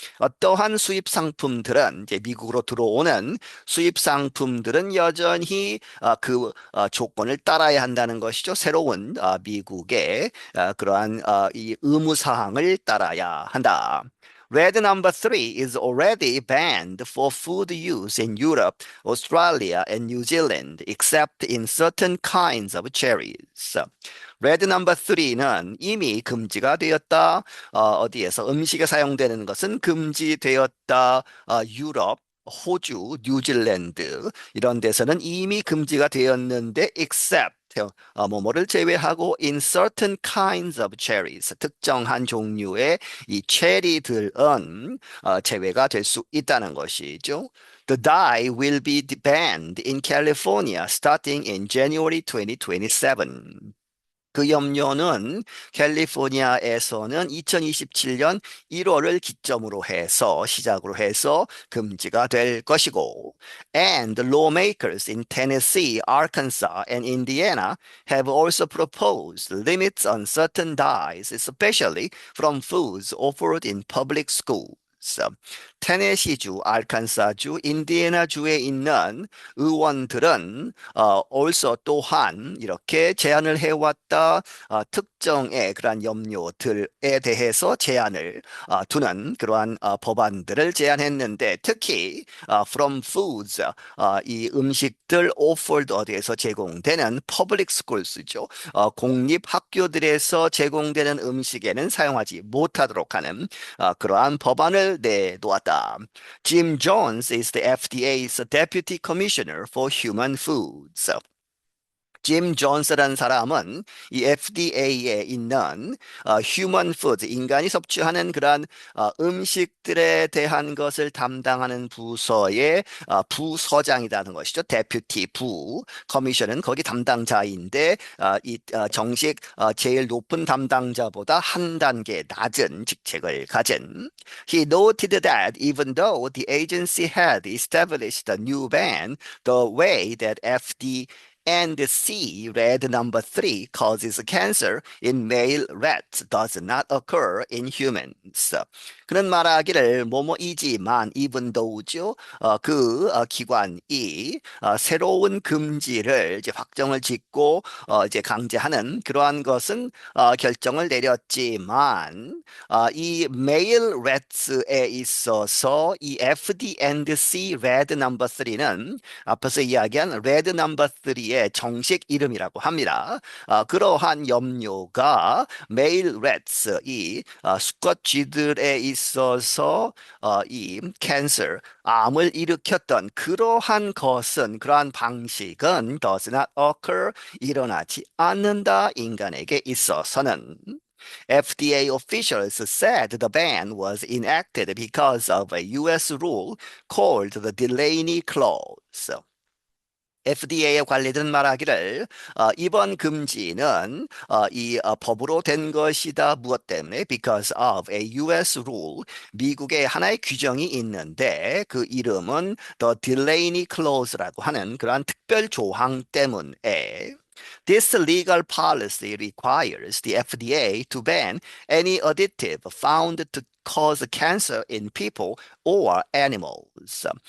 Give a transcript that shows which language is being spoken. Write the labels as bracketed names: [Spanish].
[Korean] 어떠한 수입 상품들은 이제 미국으로 들어오는 수입 상품들은 여전히 그 조건을 따라야 한다는 것이죠. 새로운 미국의 그러한 이 의무 사항을 따라야 한다. [English] Red number 3 is already banned for food use in Europe, Australia, and New Zealand, except in certain kinds of cherries. [Korean] Red number 3는 이미 금지가 되었다. 어디에서 음식에 사용되는 것은 금지되었다. 유럽, 호주, 뉴질랜드 이런 데서는 이미 금지가 되었는데 except 뭐뭐를 제외하고 [English] in certain kinds of cherries [Korean] 특정한 종류의 이 체리들은 제외가 될 수 있다는 것이죠. [English] The dye will be banned in California starting in January 2027. [Korean] 그 염료는 캘리포니아에서는 2027년 1월을 기점으로 해서 시작으로 해서 금지가 될 것이고 [English] and lawmakers in Tennessee, Arkansas and Indiana have also proposed limits on certain dyes, especially from foods offered in public schools. [Korean] 테네시주, 알칸사주, 인디애나주에 있는 의원들은 also 또한 이렇게 제안을 해왔다. 특정의 그러한 염료들에 대해서 제한을 두는 그러한 법안들을 제안했는데 특히 [English] from foods [Korean] 이 음식들 offered 어디에서 제공되는 public schools,죠. 공립 학교들에서 제공되는 음식에는 사용하지 못하도록 하는 그러한 법안을 내놓았다. [English] Jim Jones is the FDA's Deputy Commissioner for Human Foods. [Korean] 짐 존스라는 사람은 이 FDA에 있는 휴먼 푸드, 인간이 섭취하는 그러한 음식들에 대한 것을 담당하는 부서의 부서장이라는 것이죠. 데퓨티 부, 커미션은 거기 담당자인데 이 정식 제일 높은 담당자보다 한 단계 낮은 직책을 가진. [English] He noted that even though the agency had established a new ban, the way that and C, red number 3, causes cancer in male rats does not occur in humans. [Korean] 그는 말하기를 뭐뭐이지만 [English] even though [Korean] 죠. 기관이 새로운 금지를 이제 확정을 짓고 이제 강제하는 그러한 것은 결정을 내렸지만 이 [English] male rats [Korean] 에 있어서 이 FD&C red number 3는 앞에서 이야기한 레드 넘버 3의 정식 이름이라고 합니다. 그러한 염료가 메일 렛츠 이 수컷 쥐들에 있어서 이 캔서 암을 일으켰던 그러한 것은 그러한 방식은 [English] does not occur [Korean] 일어나지 않는다 인간에게 있어서는. [English] FDA officials said the ban was enacted because of a US rule called the Delaney Clause. [Korean] FDA에 관리든 말하기를 이번 금지는 법으로 된 것이다. 무엇 때문에? [English] Because of a US rule. [Korean] 미국의 하나의 규정이 있는데 그 이름은 The Delaney Clause라고 하는 그러한 특별 조항 때문에 [English] This legal policy requires the FDA to ban any additive found to cause cancer in people or animals.